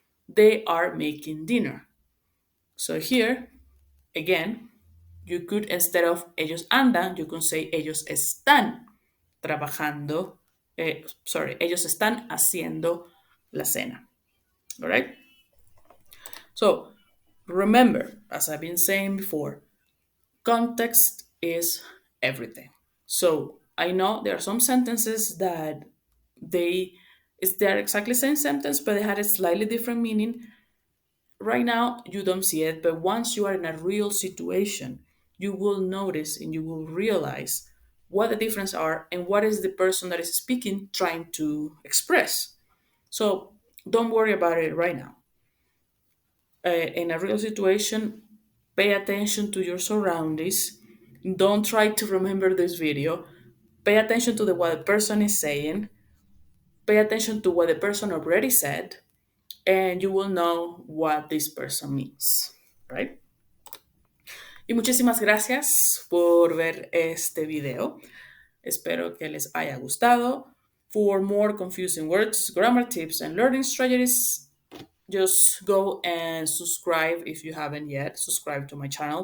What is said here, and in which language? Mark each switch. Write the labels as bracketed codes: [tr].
[en] They are making dinner. So here, again, you could, instead of [es] ellos andan, [en] you can say [es] ellos están trabajando. Ellos están haciendo la cena. [en] All right? So remember, as I've been saying before, context is everything. So I know there are some sentences that they're exactly the same sentence, but they had a slightly different meaning. Right now you don't see it, but once you are in a real situation, you will notice and you will realize what the difference are and what is the person that is speaking trying to express. So don't worry about it right now. In a real situation, pay attention to your surroundings. Don't try to remember this video. Pay attention to what the person is saying. Pay attention to what the person already said, and you will know what this person means, right? [es] Y muchísimas gracias por ver este video. Espero que les haya gustado. [en] For more confusing words, grammar tips, and learning strategies, just go and subscribe if you haven't yet. Subscribe to my channel.